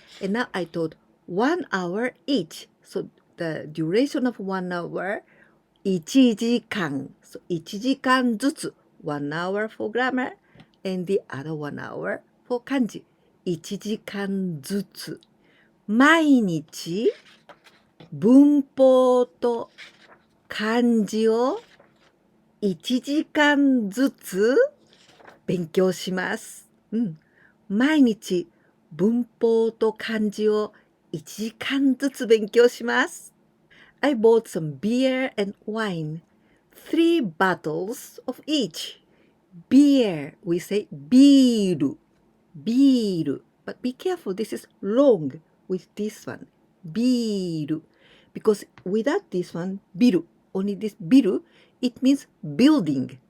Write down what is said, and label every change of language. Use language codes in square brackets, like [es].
[en] And now I taught 1 hour each. So the duration of 1 hour, 1時間. So [ja] 1時間ずつ [en] 1 hour for grammar and the other 1 hour for kanji. 1時間ずつ. [ja] 毎日文法と漢字を1時間ずつ勉強します。毎日文法と漢字を1時間ずつ勉強します。 [en] I bought some beer and wine, 3 bottles of each. Beer, we say ビール、ビール。 But be careful, this is long with this one. [ja] ビール。 [en] Because without this one, ビル, only this ビル, it means building.